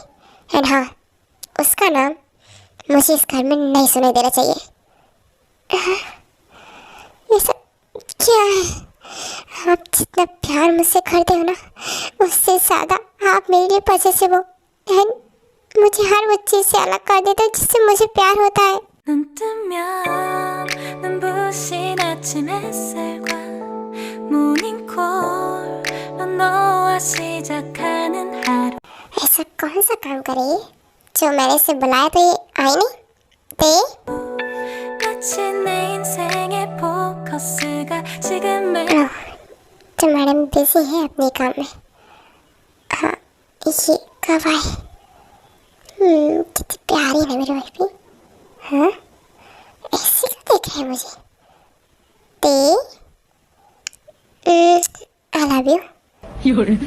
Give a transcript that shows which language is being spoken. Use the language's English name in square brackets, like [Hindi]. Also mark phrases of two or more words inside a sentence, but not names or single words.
[Hindi] एंड हाँ, उसका नाम मुझे इस घर में नहीं सुनाई देना चाहिए। ये सब क्या है? आप जितना प्यार मुझसे करते हो ना, उससे ज़्यादा आप मेरे लिए पॉसेसिव हो एंड मुझे हर वो चीज़ से अलग कर देते हो जिससे मुझे प्यार होता है। [Korean] 눈 뜨면 눈부신 아침 햇살과 모닝콜로 너와 시작하는 하루 [Hindi] ऐसा कौन सा काम करे जो मैंने इसे बुलाया तो ये आई नहीं? ते [Korean] 마치 내 인생의 포커스가 지금을 [Hindi] तो [English] madam busy [Hindi] है अपने काम में। हाँ, ये कब आए? कितनी प्यारी है मेरी वाइफ भी। हाँ, ऐसे क्यों देख रहे हैं मुझे? [English] ते I love you.